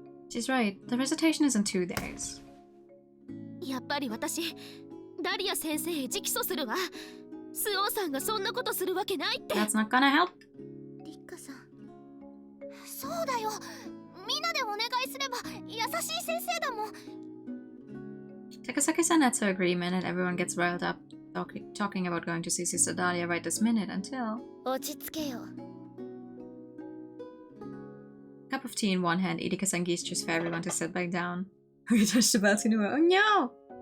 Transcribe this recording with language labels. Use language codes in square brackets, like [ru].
[en] She's right. The recitation is in 2 days. [ja] やっぱり私、ダリア先生へ直訴するわ。スオンさんがそんなことするわけないって。 [en] That's not gonna help. [ja] リッカさん。そうだよ。みんなでお願いすれば優しい先生だもん。 [en] Takasaki-san adds her agreement and everyone gets riled up, talking about going to see Sister Dahlia right this minute until... [ja] 落ち着けよ。 [en] Cup of tea in one hand, Etika-san gestures for everyone to sit back down. We touched the bell to know. Oh no!